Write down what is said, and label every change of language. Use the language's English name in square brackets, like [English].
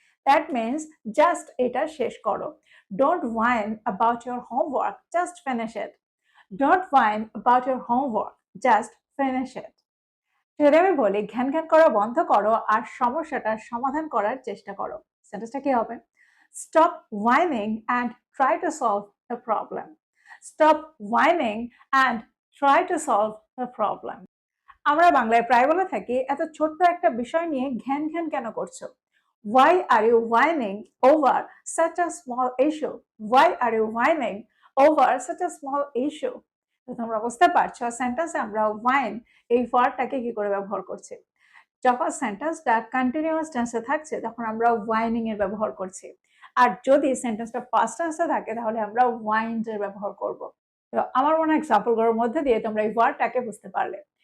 [English] that means just [Bangla] এটা শেষ করো। [English] Don't whine about your homework, just finish it. Don't whine about your homework, just finish it. [Bangla] যদি আমি বলি ঘ্যান ঘ্যান করা বন্ধ করো আর সমস্যাটার সমাধান করার চেষ্টা করো, সেন্টেন্সটা কি হবে? [English] Stop whining and try to solve the problem. Stop whining and try to solve the problem. [Bangla] আমরা বাংলায় প্রায় বলে থাকি এত ছোট্ট একটা বিষয় নিয়ে ঘ্যান ঘ্যান কেন করছো? [English] Why are you whining over such a small issue? Why are you whining over such a small issue? [Bangla] তো তোমরা বুঝতে পারছো সেন্টেন্সে আমরা whine এই ওয়ার্ডটাকে কি করে ব্যবহার করছি। যখন সেন্টেন্সটা কন্টিনিউয়াস টেন্সে থাকছে তখন আমরা whining এর ব্যবহার করছি। আর যদি সেন্টেন্সটা পাস্ট টেন্সে থাকে তাহলে আমরা whined এর ব্যবহার করব। তো আমার মনে হয় এক্সাম্পলগুলোর মধ্যে দিয়ে তোমরা এই ওয়ার্ডটাকে বুঝতে পারলে।